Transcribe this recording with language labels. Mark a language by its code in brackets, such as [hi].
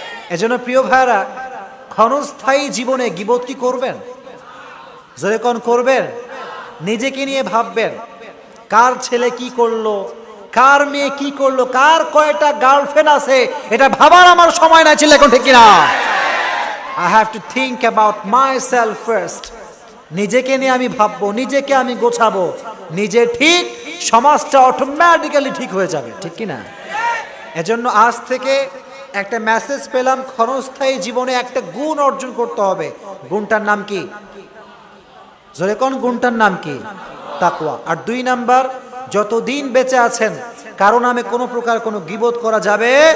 [bn] এজন্য প্রিয় ভাইরা, ক্ষণস্থায়ী জীবনে গীবত কি করবেন? জোরে কোন করবেন? নিজেকে নিয়ে ভাববেন, কার ছেলে কি করলো, কার মেয়ে কি করলো, কার কয়টা গার্লফ্রেন্ড আছে, এটা ভাবার আমার সময় নাই ছিল এখন। ঠিক কিনা? [en] I have to think about myself first. [bn] নিজেকে নিয়ে আমি ভাববো, নিজেকে আমি গোছাবো। নিজে ঠিক, সমাজটা অটোমেটিক্যালি ঠিক হয়ে যাবে। ঠিক কিনা? এজন্য আজ থেকে একটা মেসেজ পেলাম, ক্ষণস্থায়ী জীবনে একটা গুণ অর্জন করতে হবে। গুণটার নাম কি? জোরে কোন গুণটার নাম কি? তাকওয়া। আর 2 নাম্বার, যতদিন বেঁচে আছেন কারো নামে কোনো প্রকার কোনো গীবত করা যাবে।